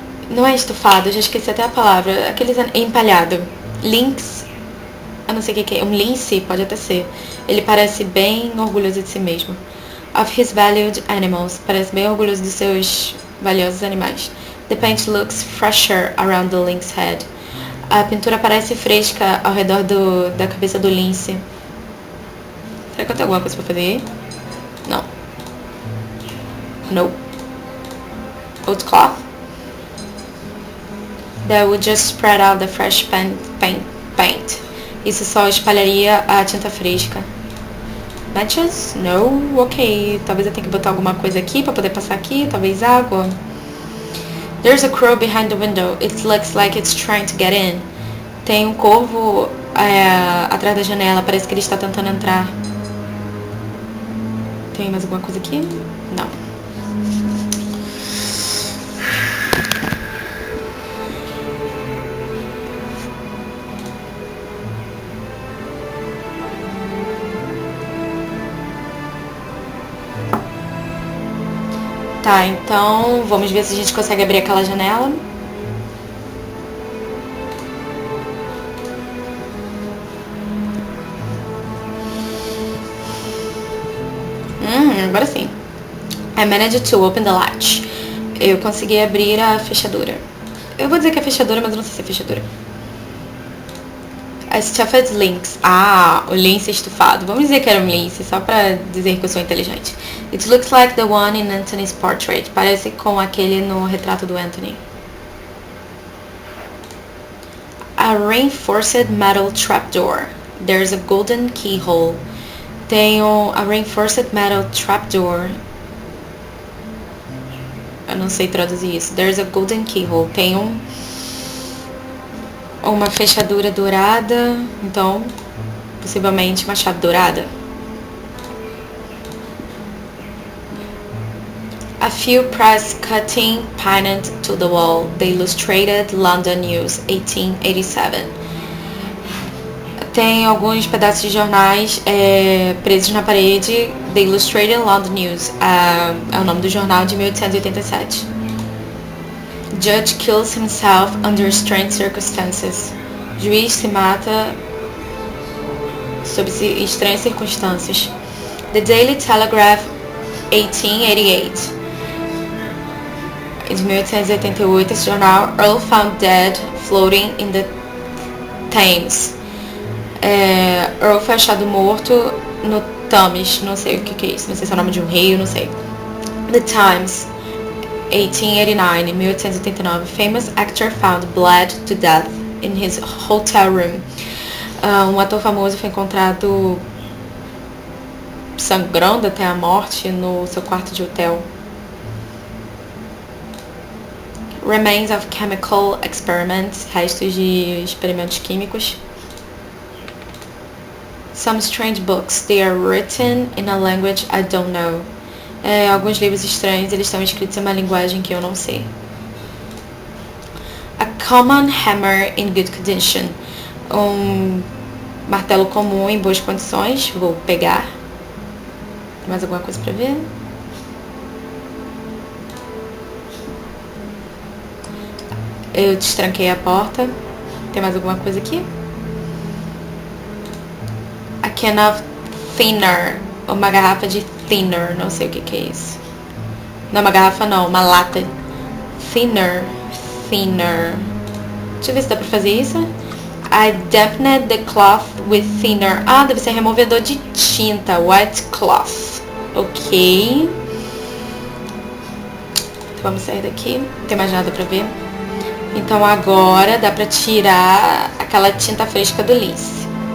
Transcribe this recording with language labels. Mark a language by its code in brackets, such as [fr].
[pt] Não é estufado, eu já esqueci até a palavra. Aqueles empalhado. Lynx. Eu não sei o que é. Um lince, pode até ser. Ele parece bem orgulhoso de si mesmo. [en] Of his valued animals. [pt] Parece bem orgulhoso de seus valiosos animais. [en] The paint looks fresher around the lynx head. [pt] A pintura parece fresca ao redor da cabeça do lince. Será que eu tenho alguma coisa pra fazer aí? Não. [en] Nope. Old cloth. That would just spread out the fresh paint. [pt] Isso só espalharia a tinta fresca. [en] Matches? No. [pt] Ok. Talvez eu tenha que botar alguma coisa aqui pra poder passar aqui. Talvez água. [en] There's a crow behind the window. It looks like it's trying to get in. [pt] Tem um corvo atrás da janela. Parece que ele está tentando entrar. Tem mais alguma coisa aqui? Não. Tá, então vamos ver se a gente consegue abrir aquela janela. Agora sim. [en] I managed to open the latch. [pt] Eu consegui abrir a fechadura. Eu vou dizer que é fechadura, mas eu não sei se é fechadura. [en] A stuffed lynx. [pt] Ah, o lince estufado. Vamos dizer que era um lince, só pra dizer que eu sou inteligente. [en] It looks like the one in Anthony's portrait. [pt] Parece com aquele no retrato do Anthony. [en] A reinforced metal trapdoor. There's a golden keyhole. Tem a reinforced metal trapdoor. [pt] Eu não sei traduzir isso. [en] There's a golden keyhole. [pt] Tem uma fechadura dourada. Então, possivelmente uma chave dourada. [en] A few press cutting pinned to the wall. The Illustrated London News, 1887. [pt] Tem alguns pedaços de jornais presos na parede. The Illustrated London News é o nome do jornal de 1887. [en] Judge kills himself under strange circumstances. [pt] Juiz se mata sob estranhas circunstâncias. [en] The Daily Telegraph, 1888. [pt] De 1888, esse jornal. [en] Earl found dead floating in the Thames. [pt] Earl foi achado morto no Thames. Não sei o que é isso. Não sei se é o nome de um rio, não sei. [en] The Times, 1889, 1889. Famous actor found bled to death in his hotel room. [pt] Um ator famoso foi encontrado sangrando até a morte no seu quarto de hotel. [en] Remains of chemical experiments, [pt] restos de experimentos químicos. [en] Some strange books, they are written in a language I don't know. [pt] Alguns livros estranhos, eles estão escritos em uma linguagem que eu não sei. [en] A common hammer in good condition. [pt] Um martelo comum em boas condições. Vou pegar. Mais alguma coisa pra ver? Eu destranquei a porta. Tem mais alguma coisa aqui? [en] A can of thinner. [pt] Uma garrafa de thinner. Não sei o que é isso. Não, uma garrafa não. Uma lata. Thinner. Thinner. Deixa eu ver se dá pra fazer isso. [en] I dampened the cloth with thinner. [pt] Ah, deve ser removedor de tinta. [en] White cloth. [pt] Ok. Vamos sair daqui. Não tem mais nada pra ver. Então agora dá pra tirar aquela tinta fresca do lince.